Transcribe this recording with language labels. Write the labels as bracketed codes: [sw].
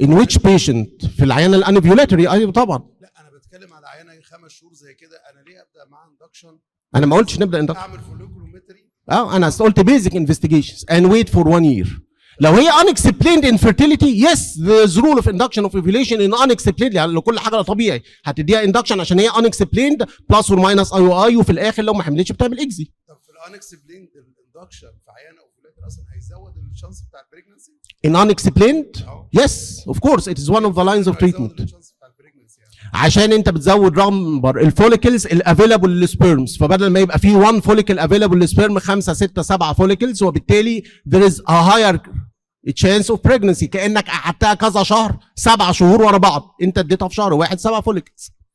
[en] In which patient؟ [ar] في العيانه الانفيولاتوري. ايوه طبعا. لا انا بتكلم على عيانه 5 شهور زي كده، انا ليه ابدا معاها اندكشن؟ انا ما قلتش نبدا اندكشن. اعمل فوليكولومتري. انا قلت بيزك انفستيجيشنز [en] and wait for 1 year. لو هي unexplained infertility yes there's rule of induction of ovulation in unexplained. [ar] يعني لو كل حاجه طبيعي هتديها induction عشان هي unexplained [en] plus or minus IUI، [ar] وفي الاخر لو ما حملتش بتعمل اكزي. طب في الانكسبليند الاندكشن في عيانه اوفولاتر اصلا هيزود الشانس بتاع البريجنسي؟ [en] In unexplained yes of course it is one of the lines of treatment. [ar] عشان انت بتزود نمبر الفوليكلز الافيلابل للسبيرمز، فبدل ما يبقى فيه 1 فوليكل افيلابل للسبيرم 5 6 7 فوليكلز، وبالتالي [en] there is a higher chance of pregnancy. [ar] كانك قعدتها كذا شهر 7 شهور ورا بعض، انت اديتها في شهر واحد 7 فوليكلز.